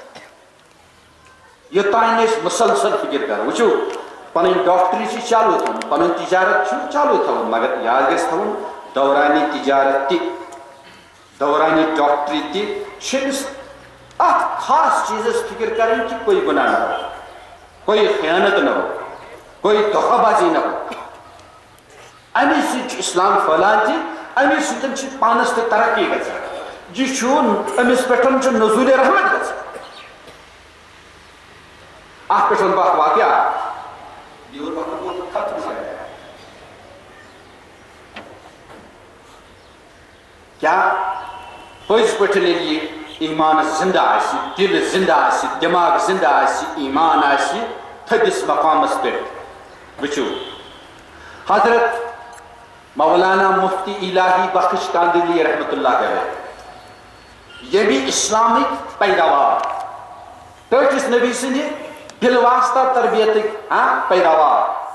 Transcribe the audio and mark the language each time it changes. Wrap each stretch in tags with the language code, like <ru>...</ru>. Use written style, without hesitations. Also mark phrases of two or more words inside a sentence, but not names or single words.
<ks>یوٚتانۍ نہٕ أسۍ مسلسل فکر کرو وٕچھو پنٕنۍ ڈاکٹری چھِ چالوٗ تھاوُن پنُن تجارت چھُ چالوٗ تھاوُن مگر یاد گژھِ تھاوُن دورانہِ تجارت تہِ دورانہِ ڈاکٹری تہِ چھِ أمِس ات خاص چیز</ks> <ur>فکر کریں کہ کوئی گناہ نہ ہو، کوئی خیانت نہ ہو، کوئی دھوکہ بازی نہ ہو.</ur> <ks>امی سۭتۍ چھُ اسلام پھہلان تہِ، امی سۭتۍ چھِ پانس تہِ ترقی گژھان. یہ چھُ أمِس پٮ۪ٹھ چھُ نزوٗلِ رحمت گژھان. اتھ پٮ۪ٹھ ونہٕ بہٕ اکھ واقعہ.</ks> <ur>یور وقت ختم ہے.</ur> <ks>کیا پٔزۍ پٲٹھۍ ییٚلہِ یہِ ایمان زندہ آسہِ، دل زندہ آسہِ، دٮ۪ماغ زندہ آسہِ، ایمان آسہِ تھٔدِس مقامس پٮ۪ٹھ. وٕچھِو حضرت مولانا مفتی الہی بخش کاندلی</ks> <ar>رحمت اللہ علیہ</ar> <ks>ییٚمہِ اسلامٕکۍ پیداوار، ٹٲٹھِس نبی سٕنٛدِ بِلواسطہ تربیتٕکۍ پیداوار.</ks>